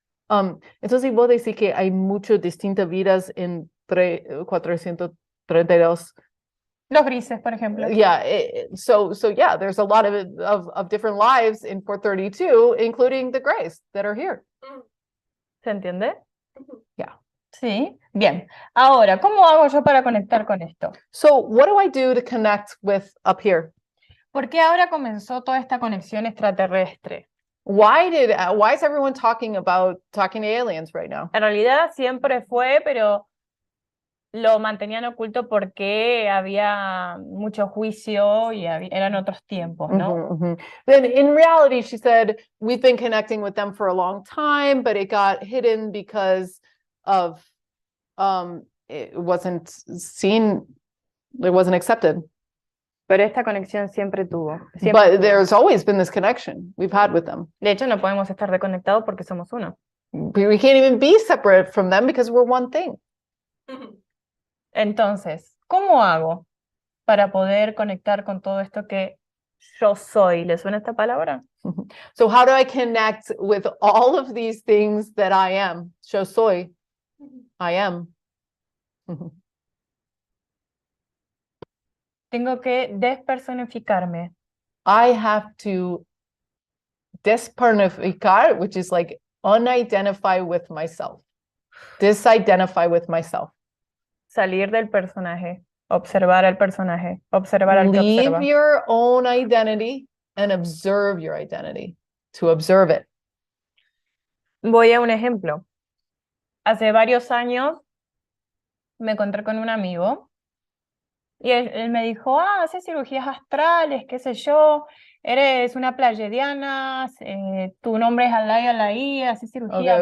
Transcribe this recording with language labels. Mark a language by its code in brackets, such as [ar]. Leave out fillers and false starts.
[es] Entonces vos decís que hay muchas distintas vidas en 432. Los grises, por ejemplo. [en] Yeah, so yeah, there's a lot of different lives in 432, including the grays that are here. [es] ¿Se entiende? [en] Yeah. [es] Sí, bien. Ahora, ¿cómo hago yo para conectar con esto? [en] So what do I do to connect with up here? [es] ¿Por qué ahora comenzó toda esta conexión extraterrestre? [en] Why is everyone talking to aliens right now? [es] En realidad siempre fue, pero lo mantenían oculto porque había mucho juicio y eran otros tiempos, ¿no? [en] Then in reality, she said, we've been connecting with them for a long time, but it got hidden because of it wasn't seen, it wasn't accepted. [es] Pero esta conexión siempre tuvo. [en] But there's always been this connection we've had with them. [es] De hecho, no podemos estar desconectados porque somos uno. [en] We can't even be separate from them because we're one thing. [es] Entonces, ¿cómo hago para poder conectar con todo esto que yo soy? ¿Le suena esta palabra? [en] So how do I connect with all of these things that I am? [es] Yo soy. I am. Tengo que despersonificarme. [en] I have to despersonificar, which is like unidentify with myself. Disidentify with myself. [es] Salir del personaje, observar al personaje, observar al que [en] Leave [es] observa. [en] your own identity and observe your identity. To observe it. [es] Voy a un ejemplo. Hace varios años me encontré con un amigo y él me dijo, haces cirugías astrales, qué sé yo, eres una pleiadiana, tu nombre es Alaí, haces cirugía,